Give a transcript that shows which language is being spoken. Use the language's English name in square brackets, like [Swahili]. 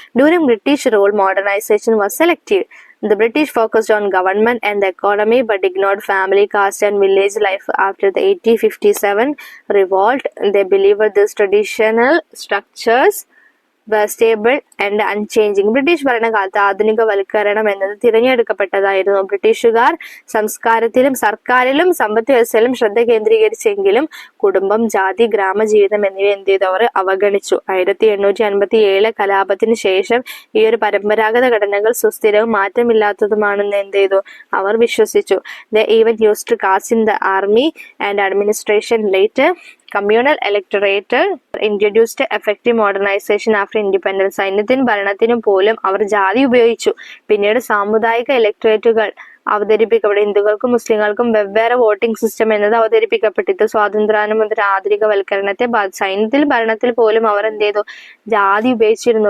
[English] During British rule modernisation was selective. The British focused on government and the economy but ignored family, caste and village life. After the 1857 revolt, they believed these traditional structures stable and unchanging. [Malayalam] British ഭരണകാലത്ത് ആധുനികവൽക്കരണം എന്നത് തിരഞ്ഞെടുക്കപ്പെട്ടതായിരുന്നു. ബ്രിട്ടീഷുകാർ സംസ്കാരത്തിലും സർക്കാരിലും സമ്പദ് വ്യവസ്ഥയിലും ശ്രദ്ധ കേന്ദ്രീകരിച്ചെങ്കിലും കുടുംബം, ജാതി, ഗ്രാമജീവിതം എന്നിവ അവർ അവഗണിച്ചു. 1857 കലാപത്തിന് ശേഷം ഈ ഒരു പരമ്പരാഗത ഘടനകൾ സുസ്ഥിരവും മാറ്റമില്ലാത്തതുമാണെന്ന് അവർ വിശ്വസിച്ചു. [English] They even used caste in the army and administration. Later, communal electorate introduced effective modernization after independence. [Malayalam] സൈന്യത്തിനും ഭരണത്തിനും പോലും അവർ ജാതി ഉപയോഗിച്ചു. പിന്നീട് സാമുദായിക ഇലക്ടറേറ്റുകൾ അവതരിപ്പിക്കപ്പെട്ടു. ഹിന്ദുക്കൾക്കും മുസ്ലിങ്ങൾക്കും വെവ്വേറെ വോട്ടിംഗ് സിസ്റ്റം എന്നത് അവതരിപ്പിക്കപ്പെട്ടു. സ്വാതന്ത്ര്യാനന്തര ആധുനികവൽക്കരണത്തെ സൈന്യത്തിൽ ഭരണത്തിൽ പോലും അവർ ജാതി ഉപയോഗിച്ചിരുന്നു.